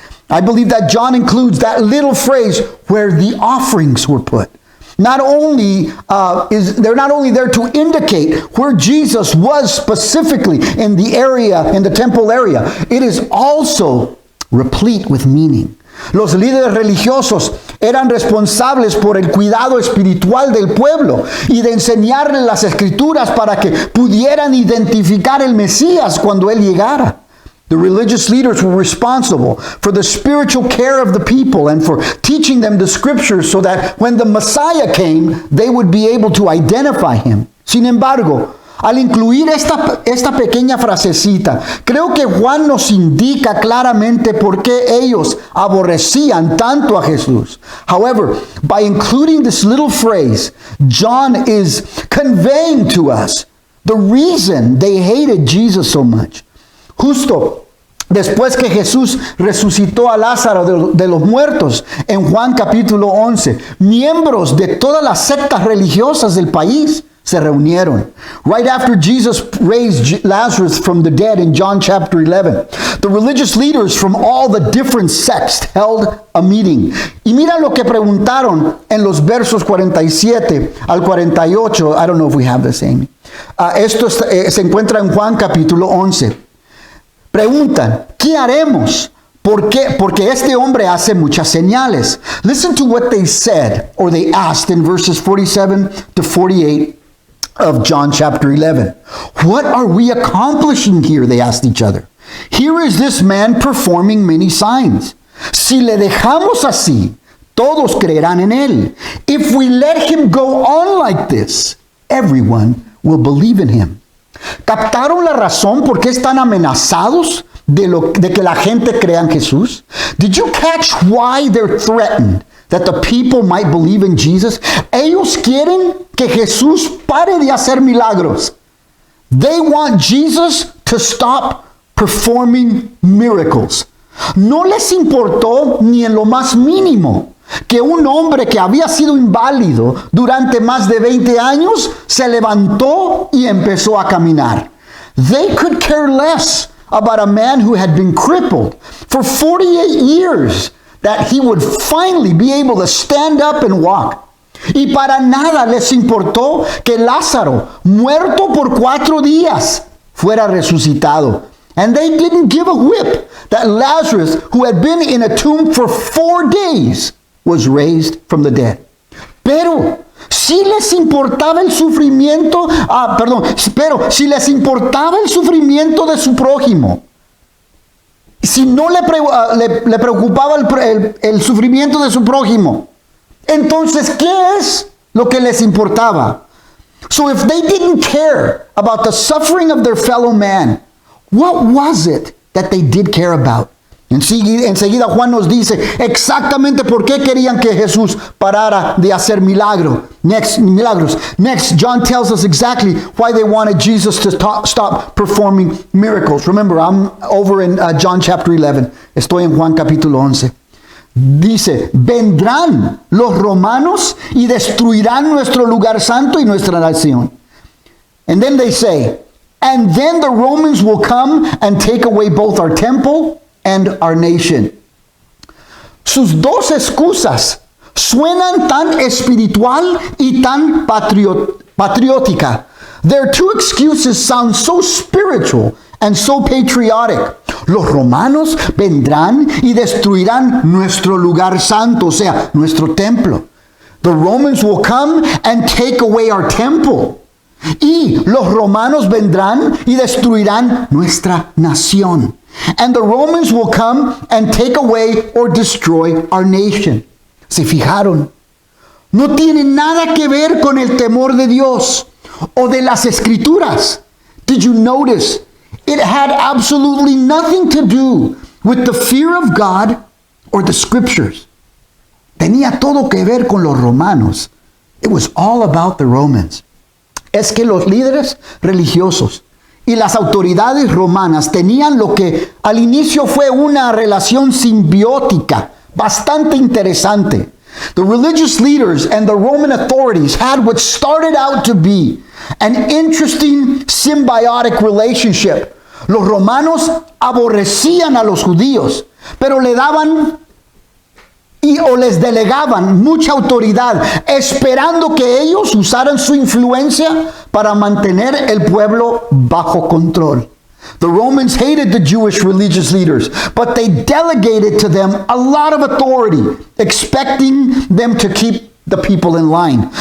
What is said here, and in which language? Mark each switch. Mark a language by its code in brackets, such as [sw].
[en] I believe that John includes that little phrase where the offerings were put. Not only they're not only there to indicate where Jesus was specifically in the temple area, it is also replete with meaning. [es] Los líderes religiosos eran responsables por el cuidado espiritual del pueblo y de enseñarles las escrituras para que pudieran identificar el Mesías cuando él llegara. [en] The religious leaders were responsible for the spiritual care of the people and for teaching them the scriptures so that when the Messiah came, they would be able to identify him. [es] Sin embargo, al incluir esta pequeña frasecita, creo que Juan nos indica claramente por qué ellos aborrecían tanto a Jesús. [en] However, by including this little phrase, John is conveying to us the reason they hated Jesus so much. [es] Justo después que Jesús resucitó a Lázaro de los muertos, en Juan capítulo 11, miembros de todas las sectas religiosas del país se reunieron. [en] Right after Jesus raised Lazarus from the dead in John chapter 11, the religious leaders from all the different sects held a meeting. [es] Y mira lo que preguntaron en los versos 47 al 48. [en] I don't know if we have the same. [es] Esto se encuentra en Juan capítulo 11. Preguntan, ¿qué haremos? ¿Por qué? Porque este hombre hace muchas señales. [en] Listen to what they said, or they asked in verses 47 to 48 of John chapter 11. What are we accomplishing here? They asked each other. Here is this man performing many signs. [es] Si le dejamos así, todos creerán en él. [en] If we let him go on like this, everyone will believe in him. [es] ¿Captaron la razón por qué están amenazados de que la gente crea en Jesús? [en] Did you catch why they're threatened that the people might believe in Jesus? [es] Ellos quieren que Jesús pare de hacer milagros. [en] They want Jesus to stop performing miracles. [es] No les importó ni en lo más mínimo que un hombre que había sido inválido durante más de 20 años se levantó y empezó a caminar. [en] They could care less about a man who had been crippled for 48 years, that he would finally be able to stand up and walk. [es] Y para nada les importó que Lázaro, muerto por 4 días, fuera resucitado. [en] And they didn't give a whip that Lazarus, who had been in a tomb for 4 days, was raised from the dead. [es] Pero si les importaba el sufrimiento, si les importaba el sufrimiento de su prójimo, si no le preocupaba el sufrimiento de su prójimo, entonces, ¿qué es lo que les importaba? [en] So if they didn't care about the suffering of their fellow man, what was it that they did care about? [es] Enseguida Juan nos dice exactamente por qué querían que Jesús parara de hacer milagros. [en] Next, John tells us exactly why they wanted Jesus to stop performing miracles. Remember, I'm over in John chapter 11. [es] Estoy en Juan capítulo 11. Dice, vendrán los romanos y destruirán nuestro lugar santo y nuestra nación. [en] And then they say, and then the Romans will come and take away both our temple and our nation. [es] Sus dos excusas suenan tan espiritual y tan patriótica. [en] Their two excuses sound so spiritual and so patriotic. [es] Los romanos vendrán y destruirán nuestro lugar santo, o sea, nuestro templo. [en] The Romans will come and take away our temple. [es] Y los romanos vendrán y destruirán nuestra nación. [en] And the Romans will come and take away or destroy our nation. [es] ¿Se fijaron? No tiene nada que ver con el temor de Dios o de las Escrituras. [en] Did you notice? It had absolutely nothing to do with the fear of God or the Scriptures. [es] Tenía todo que ver con los romanos. [en] It was all about the Romans. [es] Es que los líderes religiosos y las autoridades romanas tenían lo que al inicio fue una relación simbiótica bastante interesante. [en] The religious leaders and the Roman authorities had what started out to be an interesting symbiotic relationship. [es] Los romanos aborrecían a los judíos, pero le daban o les delegaban mucha autoridad, esperando que ellos usaran su influencia para mantener el pueblo bajo control. [en] The Romans hated the Jewish religious leaders, but they delegated to them a lot of authority, expecting them to keep the people in line.